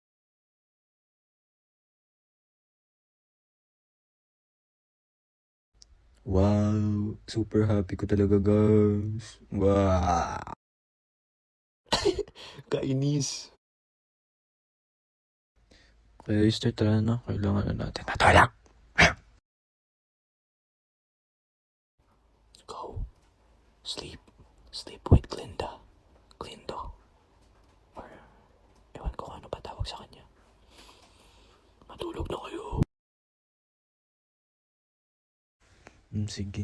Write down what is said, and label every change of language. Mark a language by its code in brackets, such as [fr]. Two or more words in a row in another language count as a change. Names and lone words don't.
[tl] Wow, [en] super happy [tl] ko talaga, guys. Wow. Kainis. Kaya start tara na, kailangan na natin matulak. Go. [en] Sleep. Sleep with Glinda. Glindo. Or, [tl] ewan ko ano pa tawag sa kanya. Matulog na kayo. Sige.